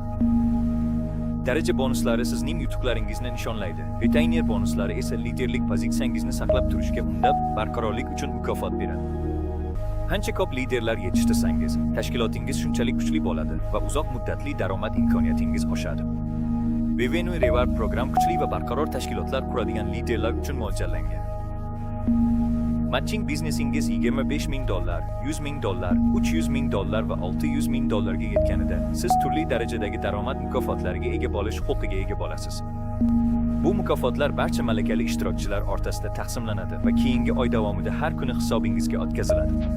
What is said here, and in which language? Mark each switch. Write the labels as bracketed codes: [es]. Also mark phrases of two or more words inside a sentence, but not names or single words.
[uz] Daraja bonuslari sizning yutuqlaringizni nishonlaydi. Retainer bonuslari esa liderlik pozitsiyangizni saqlab turishga undab, barqarorlik uchun mukofot beradi. Qancha ko'p liderlar yetishtirsangiz, tashkilotingiz shunchalik kuchli bo'ladi va uzoq muddatli daromad imkoniyatingiz oshadi. Revenue Reward program kuchli va barqaror tashkilotlar quradigan liderlar uchun mo'ljallangan. Matching biznesingiz $25,000, $100,000, $300,000 va $600,000 ga yetganida, siz turli darajadagi daromad mukofotlariga ega bo'lish huquqiga ega bo'lasiz. Bu mukofotlar barcha malakali ishtirokchilar o'rtasida taqsimlanadi va keyingi oy davomida har kuni hisobingizga o'tkaziladi.